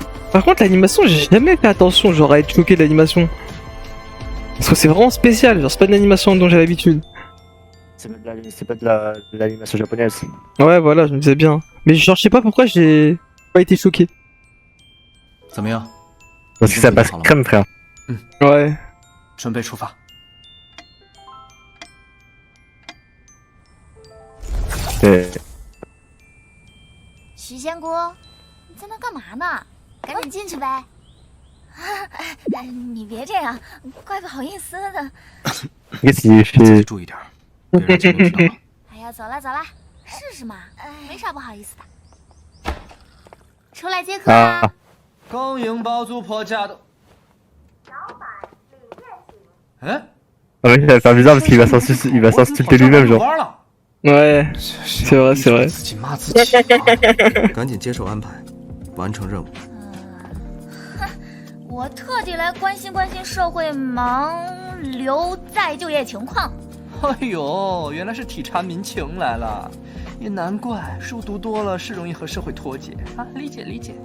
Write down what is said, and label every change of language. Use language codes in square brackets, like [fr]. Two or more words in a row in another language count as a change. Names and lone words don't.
[fr] Par contre, l'animation, j'ai jamais fait attention, genre à être choqué de l'animation. Parce que c'est vraiment spécial, genre c'est pas une animation dont j'ai l'habitude. C'est pas de l'animation japonaise. Ouais, voilà, je me disais bien. Mais genre, je sais pas pourquoi j'ai pas été choqué. [zh] 怎么样？ [fr] Parce que ça passe crème, frère. Ouais. [zh] 准备出发。徐仙姑，你在那干嘛呢？赶紧进去呗。你别这样，怪不好意思的。 [fr] Qu'est-ce qu'il [zh] 自己 [fr] fait [zh] 注意点，别让金明知道了。哎呀，走了走了，试试嘛，没啥不好意思的。出来接客啊！ Ah, 恭迎包租婆驾到。哎， [fr] ah ouais, ça va faire bizarre parce qu'il va s'insulter lui-même, genre. [zh] 玩了。 [fr] Ouais, c'est vrai, c'est vrai. [zh] 自己骂自己啊，赶紧接受安排，完成任务。我特地来关心关心社会盲流再就业情况。哎呦，原来是体察民情来了，也难怪书读多了是容易和社会脱节啊，理解理解。